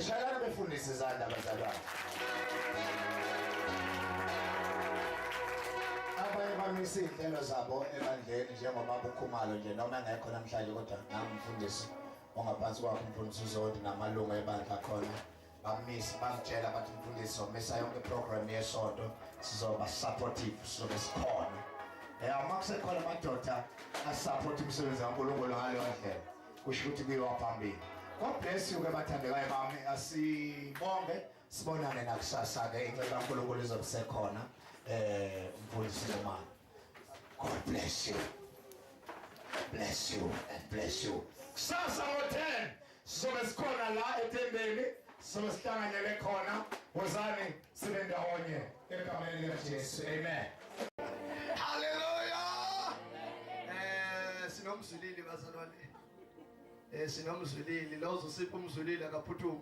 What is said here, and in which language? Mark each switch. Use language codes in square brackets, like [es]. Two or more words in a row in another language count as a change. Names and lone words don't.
[zu] Shayana befundisa izandla abazalwane. Abanye bamisa izinhlelo zabo ebandleni njengoba bukhumalo nje noma engekho namhlanje kodwa ngamfundisi ongaphansi kwakho umfundisi uZodi namalungu ebandla khona. Bamisa bamtshela bathi umfundisi omisa yonke program yesonto sizoba supportive sizobe sikhona. Makusekhona amadoda asupport umsebenzi kaNkulunkulu ngaleyo ndlela. Kusho ukuthi kuyiwa phambili. [en] God bless you [zu] ke bathandekayo bami. Asibonge sibonane nakusasa ke inceba kaNkulunkulu izobe sekhona umfundisi Nomani. [en] God bless you. Bless you and bless you. [zu] Kusasa ngo10 sizobe sikhona la etembeni sizobe sihlanganyele khona. Wozani sibe ndawonye egameni likaJesu. Amen. Sinomzulili bazalwane. Sinomzulili lo uzosipha umzulili akaphuthume.